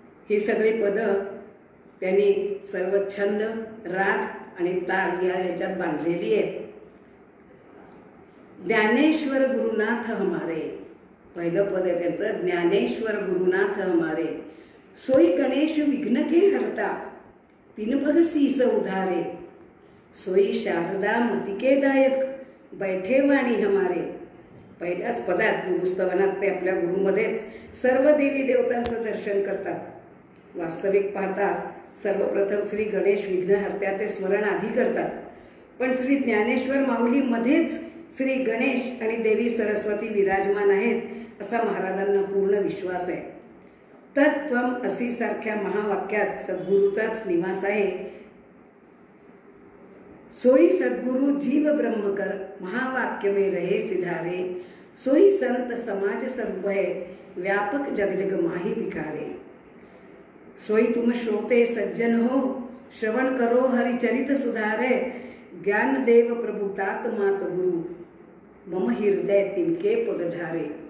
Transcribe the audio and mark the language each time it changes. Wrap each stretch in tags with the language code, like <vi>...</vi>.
<mr>ही सगळी पदं त्यांनी सर्व छंद, राग आणि ताल याच्यात बांधलेली आहेत.</mr> <hi>ज्ञानेश्वर गुरुनाथ हमारे,</hi> <mr>पहिलं पद आहे त्यांचं,</mr> <hi>ज्ञानेश्वर गुरुनाथ हमारे. सोई गणेश विघ्न के हरता, तीन पग सीस उधारे. सोई शारदा मती के दायक, बैठे वाणी हमारे.</hi> <mr>पहिल्याच पदात गुरुस्तवनात ते आपल्या गुरुमध्येच सर्व देवी देवतांचं दर्शन करतात. वास्तविक पाहता सर्वप्रथम श्री गणेश विघ्नहर्त्याचे स्मरण आधी करतात, पण श्री ज्ञानेश्वर माऊलीमध्येच श्री गणेश आणि देवी सरस्वती विराजमान आहेत असा महाराजांना पूर्ण विश्वास आहे. तत्त्वम असी सारख्या महावाक्यात सद्गुरूचाच निवास आहे.</mr> <hi>सोई सद्गुरु जीव ब्रह्मकर, महावाक्य में रहे सिधारे. सोई संत समाज सर्वभय, व्यापक जग जग माही भिकारे. सोई तुम श्रोते सज्जन हो, श्रवण करो हरिचरित सुधारे. ज्ञान देव प्रभु तात मात गुरु, मम हृदय तिनके पगधारे.</hi>